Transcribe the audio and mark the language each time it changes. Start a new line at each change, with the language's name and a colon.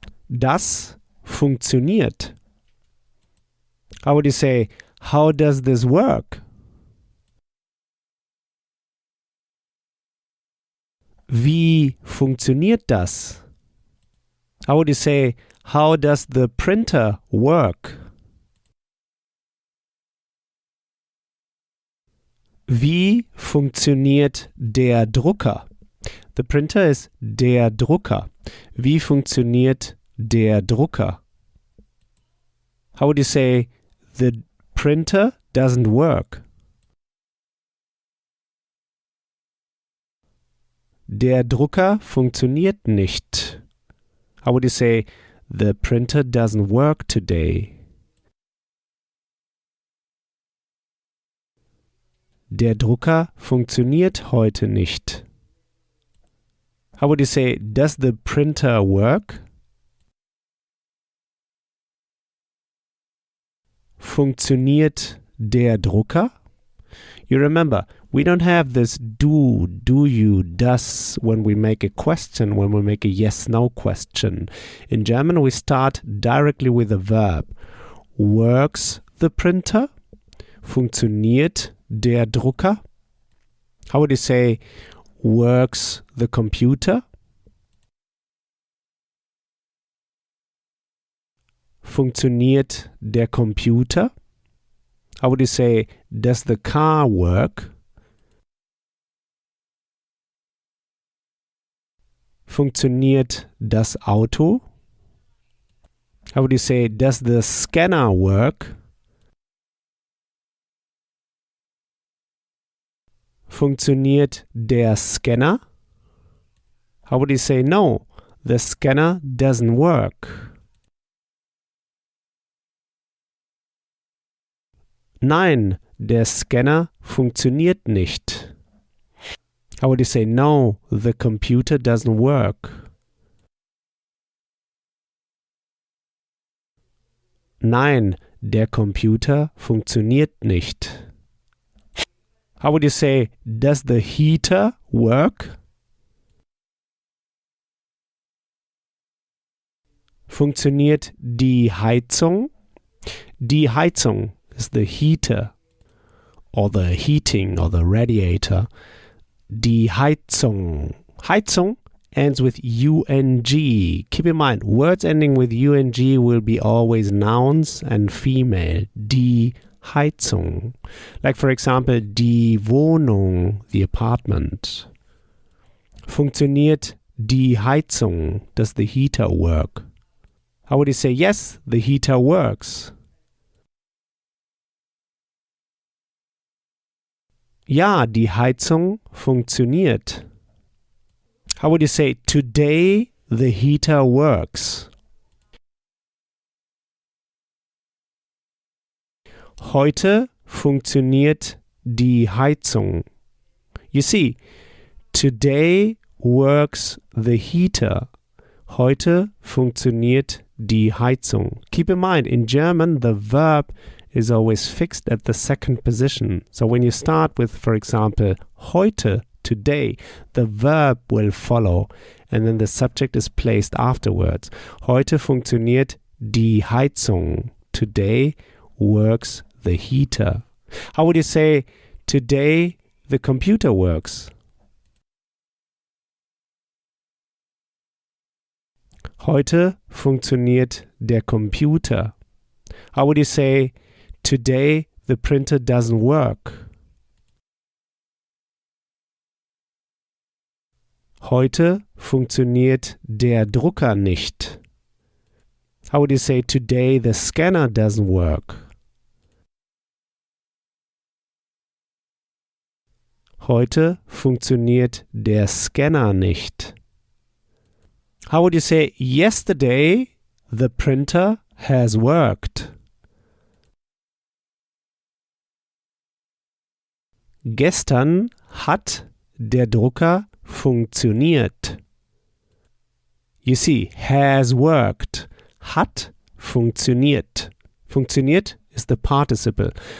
German: Das funktioniert.
English: How would you say, how does this work?
German: Wie funktioniert das?
English: How would you say, how does the printer work?
German: Wie funktioniert der Drucker?
English: The printer is
German: der Drucker. Wie funktioniert der Drucker?
English: How would you say, the printer doesn't work?
German: Der Drucker funktioniert nicht.
English: How would you say, the printer doesn't work today?
German: Der Drucker funktioniert heute nicht.
English: How would you say, does the printer work?
German: Funktioniert der Drucker?
English: You remember, we don't have this do you, does when we make a question, when we make a yes-no question. In German, we start directly with a verb. Works the printer?
German: Funktioniert der Drucker?
English: How would you say, works the computer?
German: Funktioniert der Computer?
English: How would you say, does the car work?
German: Funktioniert das Auto?
English: How would you say, does the scanner work?
German: Funktioniert der Scanner?
English: How would you say, no, the scanner doesn't work?
German: Nein, der Scanner funktioniert nicht.
English: How would you say, no, the computer doesn't work?
German: Nein, der Computer funktioniert nicht.
English: How would you say, does the heater work?
German: Funktioniert die Heizung?
English: Die Heizung is the heater or the heating or the radiator. Die Heizung. Heizung ends with ung. Keep in mind, words ending with ung will be always nouns and female. Die Heizung. Like for example, die Wohnung, the apartment.
German: Funktioniert die Heizung?
English: Does the heater work? How would you say, yes, the heater works?
German: Ja, die Heizung funktioniert.
English: How would you say, today the heater works?
German: Heute funktioniert die Heizung.
English: You see, today works the heater.
German: Heute funktioniert die Heizung.
English: Keep in mind, in German, the verb is always fixed at the second position. So when you start with, for example, heute, today, the verb will follow and then the subject is placed afterwards.
German: Heute funktioniert die Heizung.
English: Today works the heater. How would you say, today the computer works?
German: Heute funktioniert der Computer.
English: How would you say, today the printer doesn't work?
German: Heute funktioniert der Drucker nicht.
English: How would you say, today the scanner doesn't work?
German: Heute funktioniert der Scanner nicht.
English: How would you say, yesterday the printer has worked?
German: Gestern hat der Drucker funktioniert.
English: You see, has worked.
German: Hat funktioniert.
English: Funktioniert is the participle.